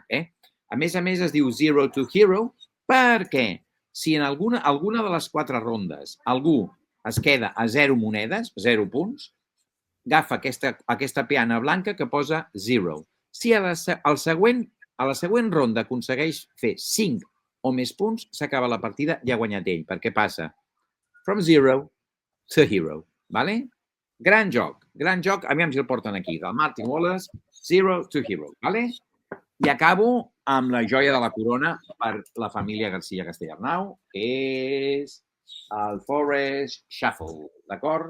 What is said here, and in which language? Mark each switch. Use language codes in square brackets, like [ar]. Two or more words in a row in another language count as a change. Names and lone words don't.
[ca] A més, es diu [en] Zero to Hero [ca] perquè si en alguna de les 4 rondes algú es queda a 0 monedes, 0 punts, agafa aquesta peana blanca que posa 0. Si a la següent ronda aconsegueix fer 5 o més punts, s'acaba la partida i ha guanyat ell, perquè passa [en] from 0 to Hero. [ca] Vale? Gran joc. Aviam si el porten aquí, del Martin Wallace, [en] Zero to Hero. [ca] Vale? I acabo amb la joia de la corona per la família García Castellarnau, que és el Forest Shuffle, d'acord?